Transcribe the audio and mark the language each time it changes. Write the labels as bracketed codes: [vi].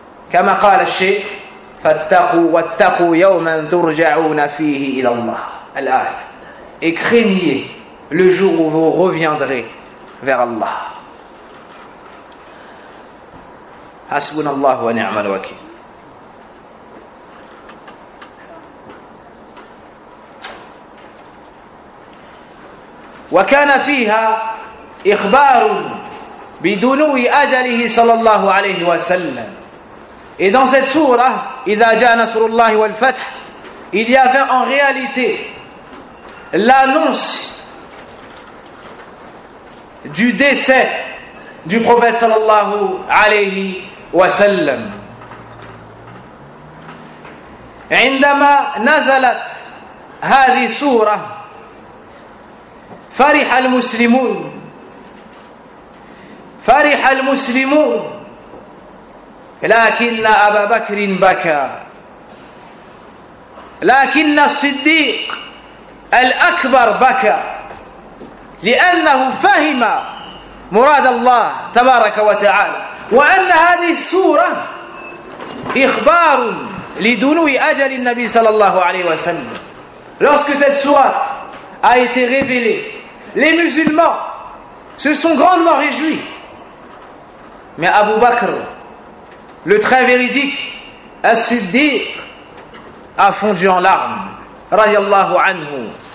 [ar] Kama qala al-Sheikh, فَاتَّقُوا وَاتَّقُوا يَوْمًا تُرْجَعُونَ فِيهِ إِلَى اللَّهِ الآية. [fr] Et craignez le jour où vous reviendrez vers Allah. [ar] حَسْبُنَ اللَّهُ وَنِعْمَ الْوَكِيلُ. وَكَانَ فِيهَا إِخْبَارٌ بِدُنُوِ أَجَلِهِ صلى الله عليه وسلم. [fr] Et dans cette sourate, [ar] Idha ja'a nasrullahi wal fath, [fr] il y avait en réalité l'annonce du décès du prophète sallallahu alayhi wa sallam. [ar] عندما نزلت هذه سورة فرح المسلمون فرح المسلمون لكن أبا بكر بكى لكن الصديق الأكبر بكى لأنه فهم مراد الله تبارك وتعالى وأن هذه السورة إخبار لدنو أجل النبي صلى الله عليه وسلم. [fr] Lorsque cette sourate a été révélée, les musulmans se sont grandement réjouis. Mais Abu Bakr, le très véridique, As-Siddiq, a fondu en larmes, radiallahu anhu.